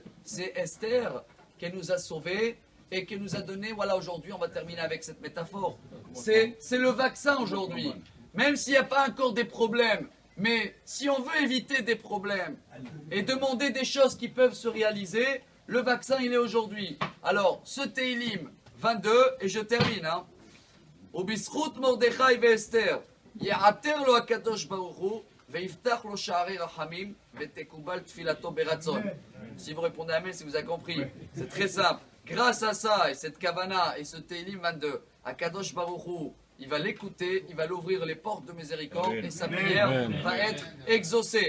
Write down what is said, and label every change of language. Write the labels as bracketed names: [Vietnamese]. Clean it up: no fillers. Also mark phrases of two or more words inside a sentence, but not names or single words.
[French] C'est Esther qui nous a sauvés et qui nous a donné, voilà aujourd'hui, on va terminer avec cette métaphore. C'est le vaccin aujourd'hui. Même s'il n'y a pas encore des problèmes, mais si on veut éviter des problèmes et demander des choses qui peuvent se réaliser, le vaccin il est aujourd'hui. Alors, ce Tehillim 22, et je termine, [Hebrew] ובזכות מרדכי ואסתר יעתר לו הקדוש ברוך הוא, [French] si vous répondez Amen, si vous avez compris, c'est très simple. Grâce à ça, et cette Kavana, et ce Tehillim 22, [Hebrew] הקדוש ברוך הוא, [French] il va l'écouter, il va l'ouvrir les portes de miséricorde, et sa prière va être exaucée.